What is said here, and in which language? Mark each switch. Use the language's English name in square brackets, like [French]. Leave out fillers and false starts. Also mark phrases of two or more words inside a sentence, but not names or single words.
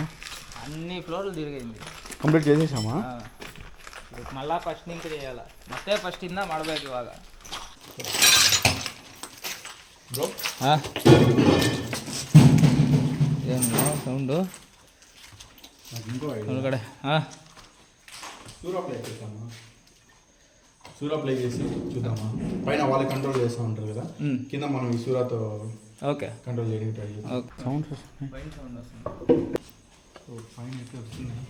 [Telugu] అన్ని ఫ్లోర్లు తిరిగింది, ಕಂಪ್ಲೀಟ್ చేసేసామా? మళ్ళా ఫస్ట్ నుంచి చేయాలి, [Kannada] ಮತ್ತೆ ಫಸ್ಟ್ ಇಂದ ಮಾಡಬೇಕು ಇವಾಗ ಬ್ರೋ. ಏನು ಸೌಂಡು ಒಳಗಡೆ? [Telugu] సూరా ప్లే చేసి చూద్దామా? పైన వాళ్ళ కంట్రోల్ చేస్తూ ఉంటారు కదా, కింద మనం ఈ సూరాతో ఓకే కంట్రోల్ చేయడానికి ట్రై చేద్దాం. ఓకే, సౌండ్స్ వస్తున్నాయి. బయట సౌండ్ వస్తుంది. పైన అయితే వస్తుంది.